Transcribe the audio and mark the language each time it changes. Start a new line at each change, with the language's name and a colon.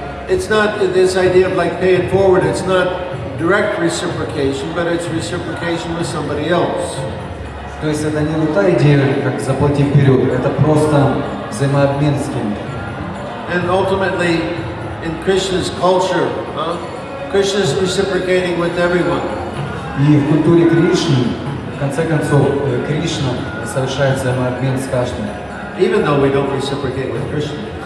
English: It's not this idea of like pay it forward. It's not direct reciprocation, but it's reciprocation with somebody else.
Russian: То есть это не вот та идея, как заплати вперед, это просто взаимообмен с кем-то.
English: And ultimately, in Krishna's culture, Krishna is reciprocating with everyone.
Russian: И в культуре Кришны, в конце концов, Кришна совершает взаимообмен с каждым.
English: Even though we don't reciprocate with Krishna.